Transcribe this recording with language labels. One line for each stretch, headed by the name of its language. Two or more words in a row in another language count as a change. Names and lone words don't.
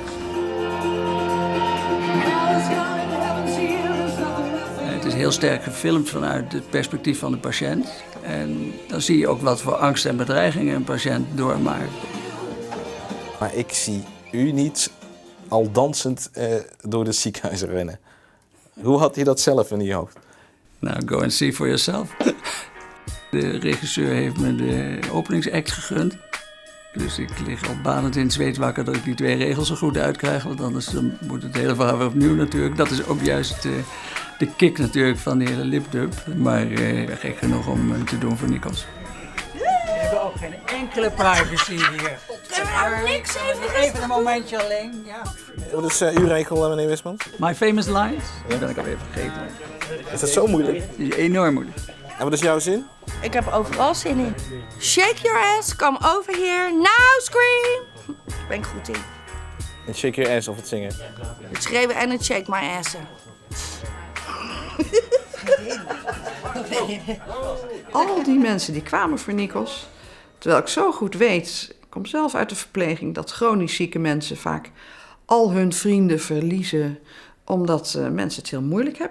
Dutch: Het is heel sterk gefilmd vanuit het perspectief van de patiënt. En dan zie je ook wat voor angst en bedreigingen een patiënt doormaakt. Maar ik zie u niet al dansend door de ziekenhuis rennen. Hoe had hij dat zelf in uw hoofd? Nou,
English: go and see for yourself.
Dutch: De regisseur heeft me de openingsact gegund. Dus ik lig al banend in het zweet wakker dat ik die 2 regels zo goed uitkrijg. Want anders dan moet het hele verhaal weer opnieuw natuurlijk. Dat is ook juist de kick natuurlijk van de hele lipdub. Maar gek genoeg om hem te doen voor Nikos. We hebben ook geen enkele privacy hier. Kunnen we nou niks Even een momentje alleen. Ja. Wat is uw regel, meneer Wismans?
English: My famous lines?
Dutch: Dat ben ik alweer vergeten. Is dat zo moeilijk? Het is enorm moeilijk. En wat is jouw zin? Ik heb overal zin in.
English: Shake your ass, come over here, now scream.
Dutch: Daar ben ik goed in. Het
English: shake your ass
Dutch: of het zingen? Het schreeuwen en het
English: shake my ass.
Dutch: Al die mensen die kwamen voor Nikos, terwijl ik zo goed weet, ik kom zelf uit de verpleging, dat chronisch zieke mensen vaak al hun vrienden verliezen, omdat mensen het heel moeilijk hebben.